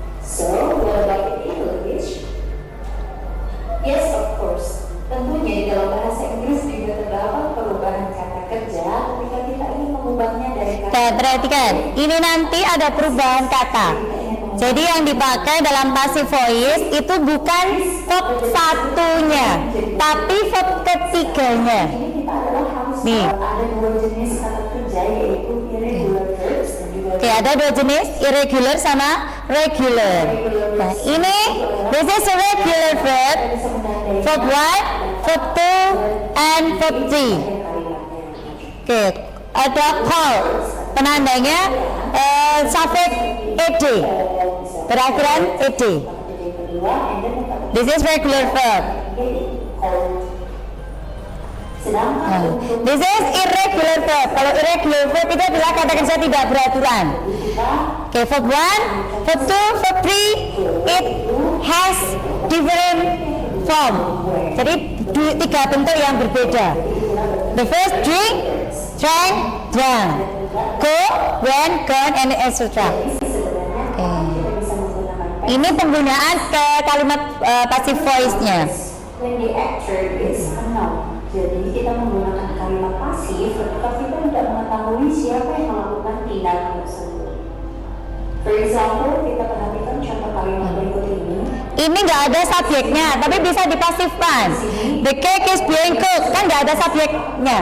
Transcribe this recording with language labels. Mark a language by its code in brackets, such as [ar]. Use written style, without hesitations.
[en] So, what about in English? Yes, of course. [id] Tentunya di dalam bahasa Inggris juga terdapat perubahan kata kerja ketika kita ingin mengubahnya dari kata. Perhatikan, ini nanti ada perubahan kata. Jadi yang dipakai dalam passive voice itu bukan verb satunya, tapi verb ketiganya. Nih. Ada dua jenis kata kerja yaitu irregular verbs dan juga. Oke, ada dua jenis, irregular sama regular. Nah, ini [en] this is a regular verb, verb 1, verb 2, and verb 3. [id] Oke, ada call, penandanya suffix ed, berakhiran ed. [en] This is regular verb. This is irregular verb. [id] Kalau irregular verb itu adalah kata kerja tidak beraturan. [en] Oke, verb 1, verb 2, verb 3, it has different form. [id] Jadi tiga bentuk yang berbeda. [en] The first, drink, drank, drank, go, went, gone, and etc. [id] Ini penggunaan ke kalimat passive voice-nya. [en] When the actor is unknown. [id] Jadi kita menggunakan kalimat pasif ketika kita tidak mengetahui siapa yang melakukan tindakan tersebut. [en] For example, [id] kita perhatikan contoh kalimat berikut ini. Ini nggak ada subjeknya, tapi bisa dipasifkan. [en] The cake is being cooked, [id] kan nggak ada subjeknya.